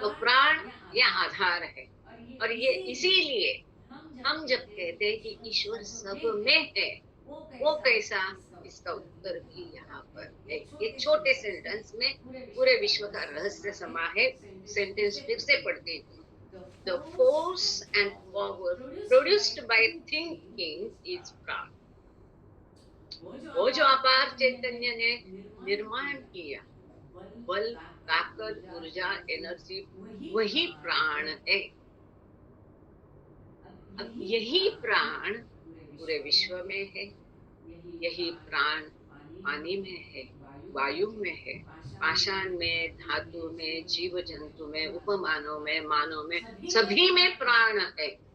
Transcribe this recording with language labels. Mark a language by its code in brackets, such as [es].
[hi] तो प्राण ये आधार है। और ये इसीलिए हम जब कहते हैं कि ईश्वर सब में है, वो कैसा, इसका उत्तर भी यहाँ पर है। ये छोटे सेंटेंस में पूरे विश्व का रहस्य समा है। सेंटेंस फिर से पढ़ती हूँ। [en] The force and power produced by thinking is prana. [hi] वो जो अपार चैतन्य ने निर्माण किया, बल, ताकत, ऊर्जा, एनर्जी, वही प्राण है। अब यही प्राण पूरे विश्व में है, यही प्राण पानी में है, वायु में है, पाषाण में, धातु में, जीव जंतु में, उपमानव में, मानव में, सभी में प्राण है।